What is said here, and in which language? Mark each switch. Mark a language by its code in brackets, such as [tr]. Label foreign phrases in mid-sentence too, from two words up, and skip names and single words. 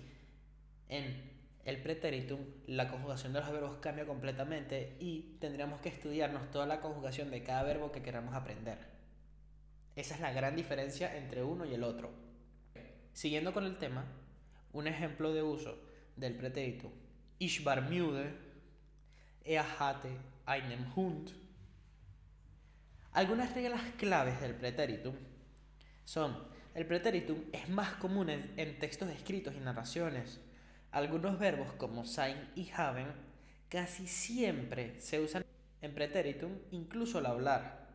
[es] En el pretéritum, la conjugación de los verbos cambia completamente y tendríamos que estudiarnos toda la conjugación de cada verbo que queramos aprender. Esa es la gran diferencia entre uno y el otro. Siguiendo con el tema, un ejemplo de uso del pretéritum: [de] Ich war müde, hatte einen Hund. [es] Algunas reglas claves del pretéritum son: el pretéritum es más común en textos escritos y narraciones. Algunos verbos como sein y haben casi siempre se usan en pretéritum, incluso al hablar.